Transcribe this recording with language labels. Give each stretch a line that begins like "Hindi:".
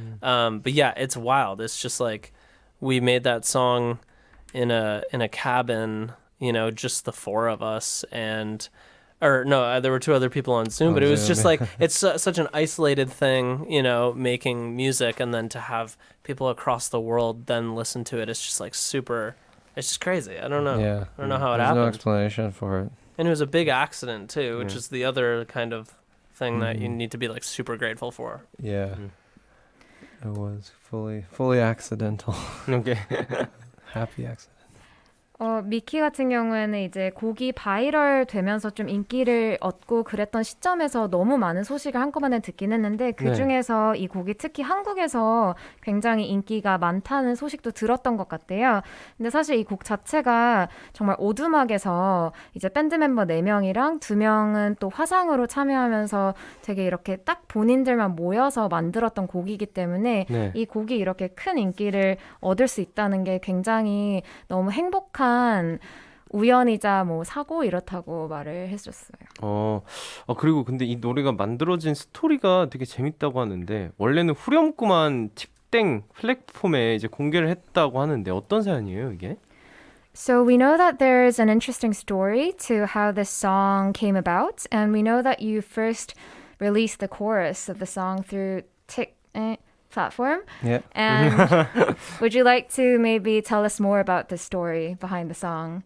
English: But yeah, it's wild. It's just like we made that song in a cabin, you know, just the four of us, and or no, there were two other people on Zoom, but it was just like it's such an isolated thing, you know, making music, and then to have people across the world then listen to it, it's just like super. It's just crazy. I don't know. Yeah. I don't know how it There's happened. no explanation for it. And it was a big accident too, which is the other kind of thing that you need to be like super grateful for. Yeah. It was fully accidental. Okay. Happy accident.
Korean: 미키 같은 경우에는 이제 곡이 바이럴 되면서 좀 인기를 얻고 그랬던 시점에서 너무 많은 소식을 한꺼번에 듣긴 했는데 그 중에서 이 곡이 특히 한국에서 굉장히 인기가 많다는 소식도 들었던 것 같아요. 근데 사실 이 곡 자체가 정말 오두막에서 이제 밴드 멤버 4명이랑 2명은 또 화상으로 참여하면서 되게 이렇게 딱 본인들만 모여서 만들었던 곡이기 때문에 이 곡이 이렇게 큰 인기를 얻을 수 있다는 게 굉장히 너무 행복한 우연이자 뭐 사고 이렇다고 말을 해줬어요. 그리고 근데 이 노래가 만들어진 스토리가 되게 재밌다고 하는데 원래는 후렴구만 틱땡 플랫폼에 이제 공개를 했다고 하는데 어떤 사연이에요 이게?
English: So we know that there's an interesting story to how this song came about, and we know that you first released the chorus of the song through platform. Yeah. And would you like to maybe tell us more about the story behind the song?